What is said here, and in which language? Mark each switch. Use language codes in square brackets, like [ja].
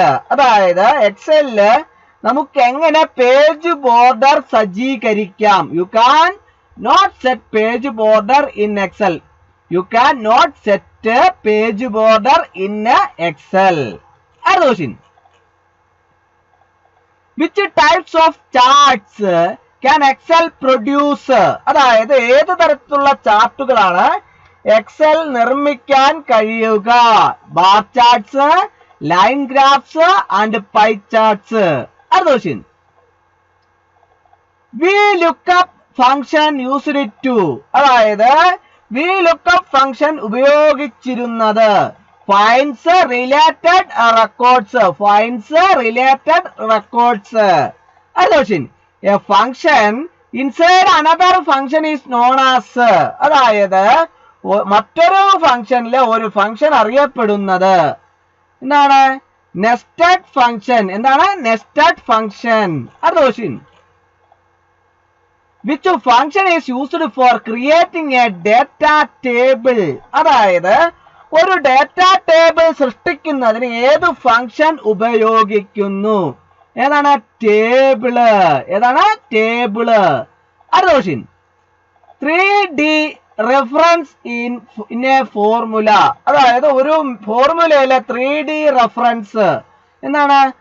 [ml] അതായത് എക്സലില് നമുക്ക് എങ്ങനെ പേജ് ബോർഡർ സജ്ജീകരിക്കാം? [en] You can not set page border in Excel. You can not set page border in Excel. അടുത്ത question. Which types of charts can Excel produce? [ml] അതായത് ഏത് തരത്തിലുള്ള ചാർട്ടുകളാണ് Excel നിർമ്മിക്കാൻ കഴിയുക? [en] Bar charts, line graphs and pie charts. അടുത്ത question. VLOOKUP function used to, [ml] അതായത് VLOOKUP function ഉപയോഗിച്ചിരുന്നത് [en] Finds related records. Finds related records. അടുത്ത question. A function inside another function is known as, [ml] അതായത് മറ്റൊരു ഫംഗ്ഷനിലെ ഒരു ഫംഗ്ഷൻ അറിയപ്പെടുന്നത് എന്താണ്? [en] Nested function. എന്താണ് nested function? [ml] അടുത്ത question. [en] Which function is used for creating a data table? [ml] അതായത് ഒരു ഡാറ്റാ ടേബിൾ സൃഷ്ടിക്കുന്നതിന് ഏത് ഫംഗ്ഷൻ ഉപയോഗിക്കുന്നു? ഏതാണ്? ടേബിള്. ഏതാണ്? ടേബിള്. [en] അടുത്ത question. 3D reference in a formula, [ml] അതായത് ഒരു ഫോർമുലയിലെ 3D റെഫറൻസ് എന്താണ്?